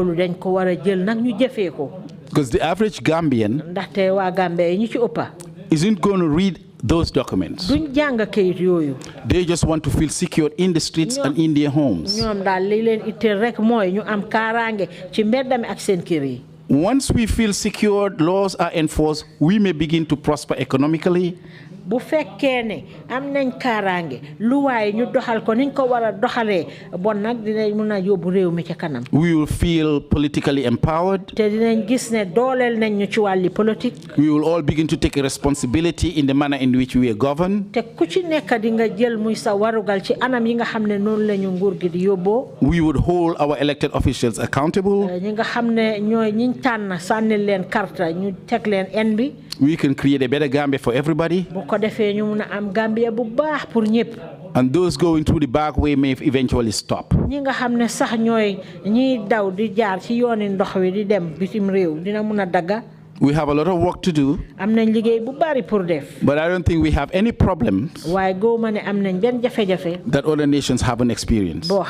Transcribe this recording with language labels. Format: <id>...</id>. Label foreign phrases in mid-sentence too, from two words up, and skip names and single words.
<en>Because the average Gambian isn't going to read those documents. They just want to feel secure in the streets and in their homes. Once we feel secure, laws are enforced, we may begin to prosper economically.</en> <wo>Bu fekkee ne am nañ kaaraange luwaay ñu doxal ko niñ ko war a doxalee bon nag dinañ mën a yóbbu réew mi ca kanam.</wo> <en>We will feel politically empowered.</en> <wo>te dinañ gis ne dooleel nañ ñu ci wàlli politique.</wo> <en>We will all begin to take a responsibility in the manner in which we are governed.</en> <wo>te ku ci nekk di nga jël muy sa warugal ci anam yi nga xam ne noonu la ñu nguur gi di yóbboo.</wo> <en>We would hold our elected officials accountable.</en> <wo>ñi nga xam ne ñooy ñiñ tànn sànnil leen karta ñu teg leen en bi.</wo> <en>We can create a better Gambia for everybody. And those going through the back way may eventually stop. We have a lot of work to do, but I don't think we have any problems that other nations haven't experienced.</en>